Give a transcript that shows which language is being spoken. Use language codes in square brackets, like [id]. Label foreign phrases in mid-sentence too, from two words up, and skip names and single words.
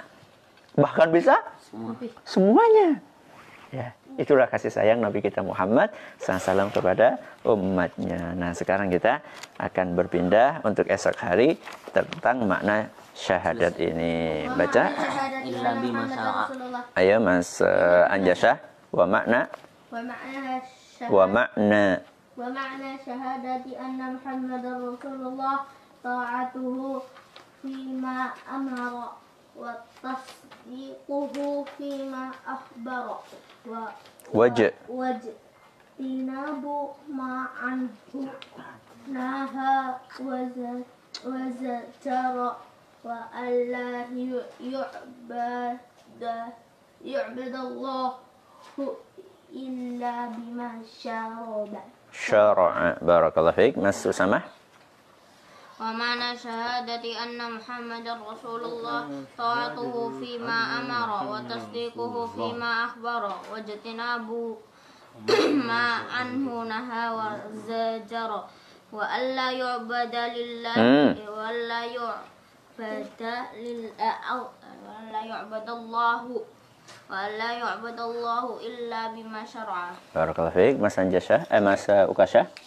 [id] Bahkan bisa semuanya. Ya, itulah kasih sayang Nabi kita Muhammad SAW kepada umatnya. Nah, sekarang kita akan berpindah untuk esok hari tentang makna syahadat ini. Baca. Ayo Mas Anjasah. [ar] ومعنى شهادة أن محمدا رسول الله طاعته فيما أمر وتصديقه فيما أخبر و واجتناب ما عنه نهى وزجر وألا يعبد الله إلا بما شرع. بارك الله فيك. Mas Usamah. ومعنى شهادة أن محمدا رسول الله طاعته فيما أمر وتصديقه فيما أخبر واجتناب ما عنه نهى وزجر وألا يعبد لله وألا يعبد الله إلا بما شرع. بارك الله فيك. [id] Mas Anjasah, Mas Ukasyah.